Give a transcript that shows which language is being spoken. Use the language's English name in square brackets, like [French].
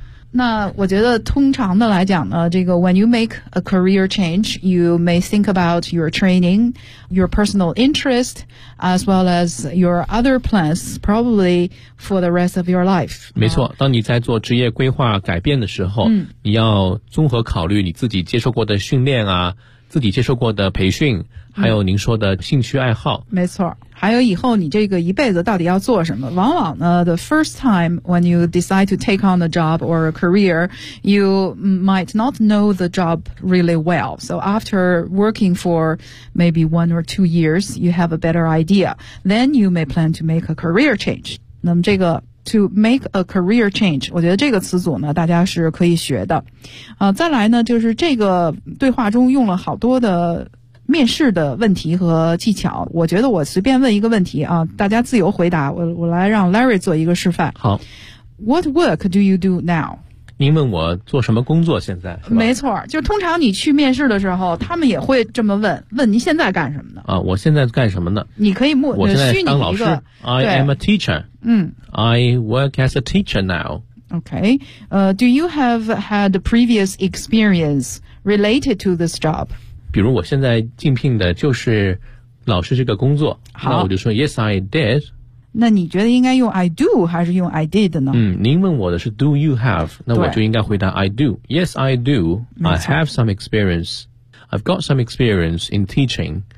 [Chinese] 那我觉得通常的来讲呢，这个 [English] when you make a career change, you may think about your training, your personal interest, as well as your other plans, probably for the rest of your life. [Chinese] 没错，当你在做职业规划改变的时候，你要综合考虑你自己接受过的训练啊，自己接受过的培训，还有您说的兴趣爱好。没错，还有以后你这个一辈子到底要做什么。往往呢 [English] the first time when you decide to take on a job or a career, you might not know the job really well. So after working for maybe 1 or 2 years, you have a better idea. Then you may plan to make a career change. [Chinese] 那么这个 [English] to make a career change， [Chinese] 我觉得这个词组呢大家是可以学的。再来呢就是这个对话中用了好多的面试的问题和技巧。我觉得我随便问一个问题啊，大家自由回答，我来让 Larry 做一个示范。好。 [English] What work do you do now？ [Chinese] 您问我做什么工作现在是吧？没错，就通常你去面试的时候他们也会这么问，问您现在干什么呢？啊，我现在干什么呢？你可以目我现在当老师。 [English] I am a teacher. [Chinese] 嗯。 [English] I work as a teacher now. Okay. Do you have had previous experience related to this job? [Chinese] 比如我现在竞聘的就是老师这个工作。好。那我就说 [English] yes, I did. [Chinese] 那你觉得应该用 [English] I do [Chinese] 还是用 [English] I did [Chinese] 呢？您问我的是 [English] do you have， [Chinese] 那我就应该回答 [English] I do。Yes, I do. I have some experience. I've got some experience in teaching.